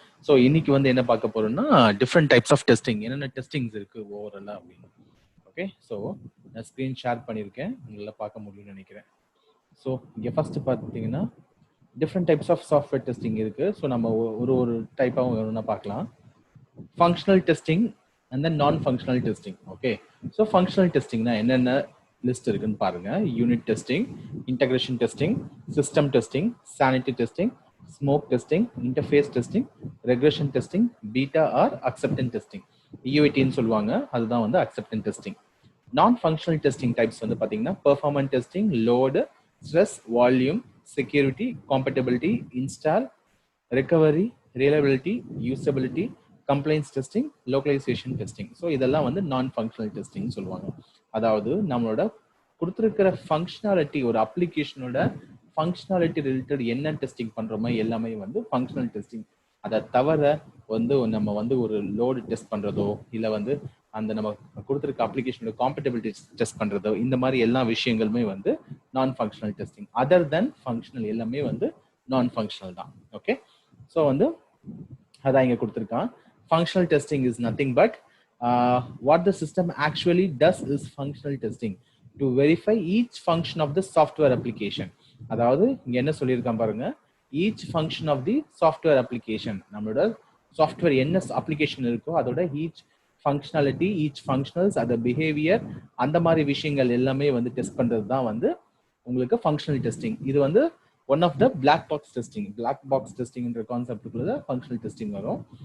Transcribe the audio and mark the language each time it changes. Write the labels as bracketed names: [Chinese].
[Tamil] So இன்னைக்கு வந்து என்ன பார்க்க போறோம்னா டிஃப்ரெண்ட் டைப்ஸ் ஆஃப் டெஸ்டிங், என்னென்ன டெஸ்டிங்ஸ் இருக்கு ஓவராலாக அப்படின்னு. ஓகே, ஸோ நான் ஸ்க்ரீன் ஷேர் பண்ணியிருக்கேன், உங்களால் பார்க்க முடியும்னு நினைக்கிறேன். ஸோ இங்கே ஃபர்ஸ்ட் பார்த்தீங்கன்னா different types of software testing இருக்கு. ஸோ நம்ம ஒரு டைப்பாகவும் வேணும்னா பார்க்கலாம். [English] Functional testing and then non-functional testing. Okay, so functional testing [Tamil] na enna list irukku paarenga. [English] Unit testing, integration testing, system testing, sanity testing, smoke testing, interface testing, regression testing, beta or acceptance testing. UAT [Tamil] nu solluvaanga, adha vandu [English] acceptance testing. Non-functional testing types [Tamil] vandu pathina [English] performance testing, load, stress, volume, security, compatibility, install, recovery, reliability, usability, compliance testing, localisation testing. [Tamil] So இதெல்லாம் வந்து நான் functional testing சொல்லுவாங்க. அதாவது நம்மளோட கொடுத்துருக்கிற functionality, ஒரு அப்ளிகேஷனோட functionality related என்ன testing பண்ணுறோமோ எல்லாமே வந்து ஃபங்க்ஷனல் டெஸ்டிங். அதை தவிர வந்து நம்ம வந்து ஒரு லோடு டெஸ்ட் பண்ணுறதோ இல்லை வந்து அந்த நம்ம கொடுத்துருக்க அப்ளிகேஷனோட காம்பேட்டபிலிட்டி டெஸ்ட் பண்ணுறதோ, இந்த மாதிரி எல்லா விஷயங்களுமே வந்து நான் ஃபங்க்ஷனல் டெஸ்டிங். அதர் தென் ஃபங்க்ஷனல் எல்லாமே வந்து நான் ஃபங்க்ஷனல் தான். ஓகே, ஸோ வந்து அதான் இங்கே கொடுத்துருக்கான். [English] Functional testing is nothing but what the system actually does is functional testing to verify each function of the software application. [Tamil] அதாவது இங்க என்ன சொல்லியிருக்கான் பாருங்க, [English] each function of the software application. [Tamil] நம்மளோட சாஃப்ட்வேர் என்ன அப்ளிகேஷன் இருக்கோ அதோட each functionality, each functionals, அதோட பிஹேவியர், அந்த மாதிரி விஷயங்கள் எல்லாமே வந்து டெஸ்ட் பண்றது தான் வந்து உங்களுக்கு functional testing. இது வந்து one of the black box testing. Black box டெஸ்டிங்ன்ற கான்செப்டுக்குள்ள functional testing வரும்.